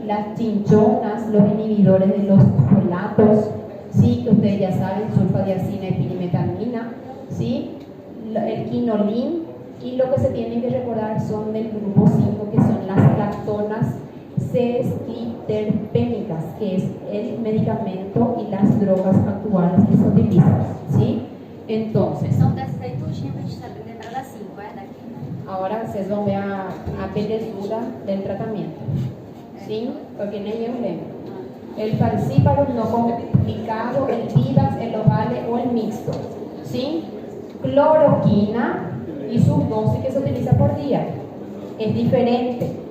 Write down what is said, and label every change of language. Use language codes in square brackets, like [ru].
[es] Las chinchonas, los inhibidores de los folatos, ¿sí? Que ustedes ya saben, sulfadiazina y pirimetamina, ¿sí? El quinolín, y lo que se tienen que recordar son del grupo 5, que son las lactonas sesquiterpénicas, que es el medicamento y las drogas actuales que se utilizan, ¿sí? Entonces, [pt] São dessas aí tudinho pra gente saber lembrar das 5, é daqui. [es] ahora ustedes van a ver a belezura del tratamiento, ¿sí? Porque no hay un lema. El falciparum no complicado, el Vivax, el ovale o el mixto, ¿sí? Cloroquina y sus dosis que se utiliza por día. es diferente.